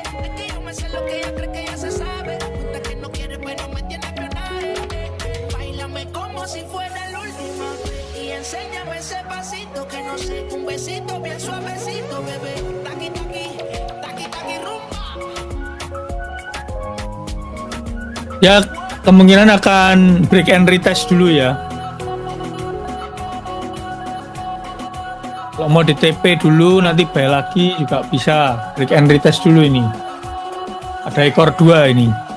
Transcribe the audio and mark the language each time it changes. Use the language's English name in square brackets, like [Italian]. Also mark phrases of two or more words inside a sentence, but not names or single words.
[Spanish] Es que yo me sé lo que ella cree que ya se sabe. Cuenta que no quiere, pero me tiene espionaje. Báilame como si fuera la última vez y enséñame ese pasito que no sé, un besito bien suavecito, bebé. Taqui taqui, taqui taqui rumba. [Indonesian] Ya, kemungkinan akan [English] break and retest [Indonesian] dulu ya. Kalau Kalau mau di TP dulu nanti bayar lagi juga bisa. [English] Break and retest [Indonesian] dulu ini. Ada ekor 2 ini.